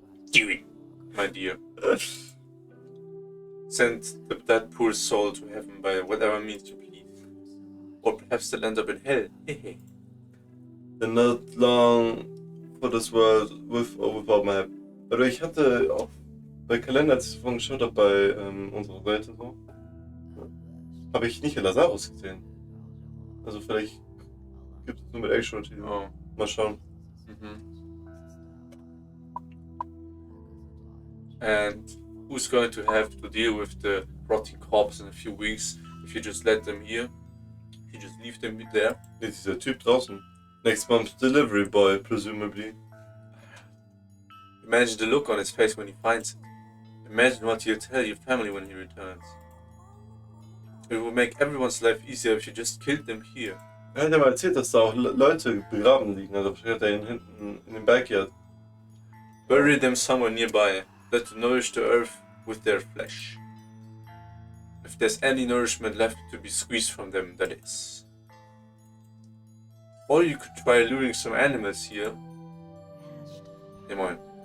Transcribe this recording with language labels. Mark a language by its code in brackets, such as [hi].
[en] Do it, my dear. Send that poor soul to heaven by whatever means you please. Or perhaps they'll end up in hell. They're not long for this world, with or without my help. [de] Aber ich hatte auch bei Kalender, als ich vorhin geschaut habe, bei unserer Seite so, habe ich nicht Lazarus gesehen. Also vielleicht gibt es nur mit Actuality. Oh. Mal schauen. [en] And who's going to have to deal with the rotting corpse in a few weeks if you just let them here? You just leave them there? [de] Jetzt ist dieser Typ draußen. [en] Next month's delivery boy, presumably. Imagine the look on his face when he finds it. Imagine what he'll tell your family when he returns. It would make everyone's life easier if you just killed them here. [de] Er hat ja mal erzählt, dass da auch Leute begraben liegen. Also wahrscheinlich hat er ihn hinten in dem Backyard. [en] Bury them somewhere nearby. Let them nourish the earth with their flesh. If there's any nourishment left to be squeezed from them, that is. Or you could try luring some animals here. Come on.